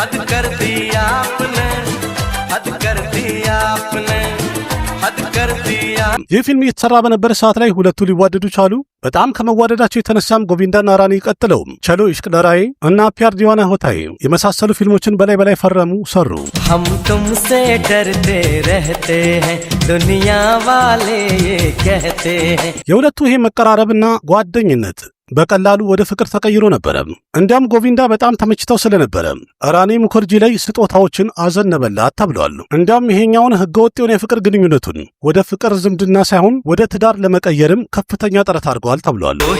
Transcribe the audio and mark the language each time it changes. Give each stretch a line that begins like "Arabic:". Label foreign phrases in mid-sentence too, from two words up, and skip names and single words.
Amharic: ይህ ፊልም እየተሰራ በነበረ ሰዓት ላይ ሁለቱ ሊዋደዱ ቻሉ። በጣም ከመዋደዳቸው የተነሳም ጎቪንዳና ራኒ ቀጥለውም ቸሎ ኢሽቅ ለራዬ እና ፒያር ዲዋና ሆታዬ የመሳሰሉ ፊልሞችን በላይ ፈረሙ ሰሩ።
Hindi: हम तुमसे डरते रहते हैं दुनिया वाले ये कहते हैं።
Amharic: የሁለቱ ይሄ መቀራረብና ጓደኝነት በቀላሉ ወደ ፍቅር ተቀይሮ ነበረ። እንዲያም ጎቪንዳ በጣም ተመችተው ስለነበረ ራኔ ሙከርጂ ላይ ስጦታዎችን አዘነበላት ተብሏል። እንዲያም ይሄኛውን ህገወጥ የሆነ የፍቅር ግንኙነቱን ወደ ፍቅር ዝምድና ሳይሆን ወደ ትዳር ለመቀየርም ከፍተኛ ጥረት አድርገዋል ተብሏል።